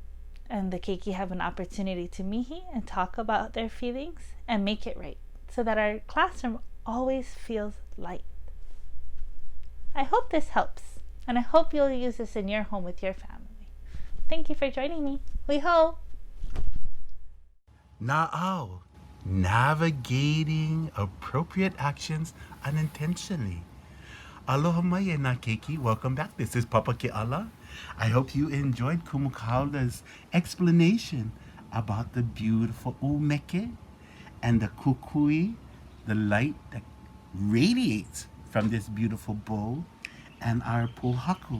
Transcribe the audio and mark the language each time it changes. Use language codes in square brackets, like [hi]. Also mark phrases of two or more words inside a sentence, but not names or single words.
[en] And the keiki have an opportunity to mihi and talk about their feelings and make it right, so that our classroom always feels light. I hope this helps, and I hope you'll use this in your home with your family. Thank you for joining me. Liho! Naʻau, navigating appropriate actions unintentionally. [haw] Aloha mai e nā keiki. [en] Welcome back. This is Papa Keala. I hope you enjoyed Kumu Kaula's explanation about the beautiful umeke and the kukui, the light that radiates from this beautiful bowl, and our pohaku.